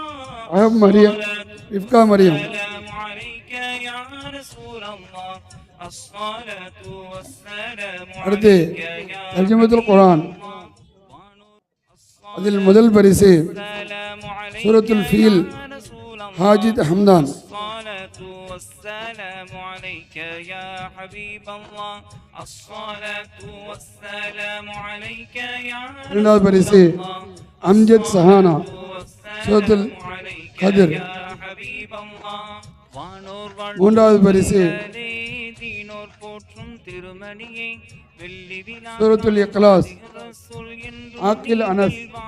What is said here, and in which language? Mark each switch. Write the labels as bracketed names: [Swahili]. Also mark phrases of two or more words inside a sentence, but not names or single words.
[Tamil] அஹப் மரியம் ரிஃப்கா மரியம். அடுத்து தர்ஜுமத்துல் குர்ஆன். அதில் முதல் பரிசு சூரத்துல் ஃபீல் ஹாஜித் ஹம்தான். [Arabic] والسلام عليك يا حبيب الله الصلاة والسلام عليك يا [Tamil] இரண்டாவது பரிசு அம்ஜத் சஹானா. சூரத்துல் கத்ர். மூன்றாவது பரிசு சூரத்துல் இக்லாஸ் ஆக்கில் அனஸ்.